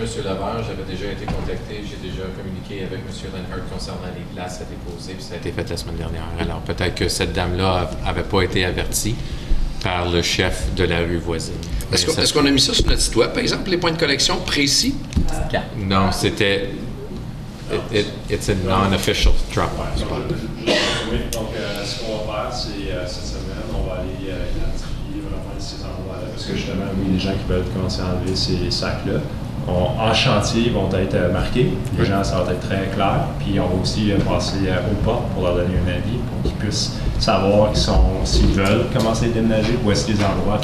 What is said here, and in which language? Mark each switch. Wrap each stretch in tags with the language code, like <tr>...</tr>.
<fr>Levert, j'avais déjà été contacté, j'ai déjà communiqué avec M. Lenhart concernant les places à déposer, puis ça a été fait la semaine dernière. Alors peut-être que cette dame-là n'avait pas été avertie par le chef de la rue voisine. Est-ce qu'on a mis ça sur notre site web, par exemple, les points de collection précis? Non, c'était...</fr> <en>It's a non-official drop-off spot.</en> <fr>Oui, donc ce qu'on va faire, c'est cette semaine, on va aller identifier vraiment ces endroits-là, parce que justement, oui, les gens qui peuvent commencer à enlever ces sacs-là. en chantier vont être marqués. Les gens, ça va être très clair. Puis on va aussi passer aux portes pour leur donner un avis, pour qu'ils puissent savoir s'ils veulent commencer à déménager, où est-ce qu'ils endroits.</fr>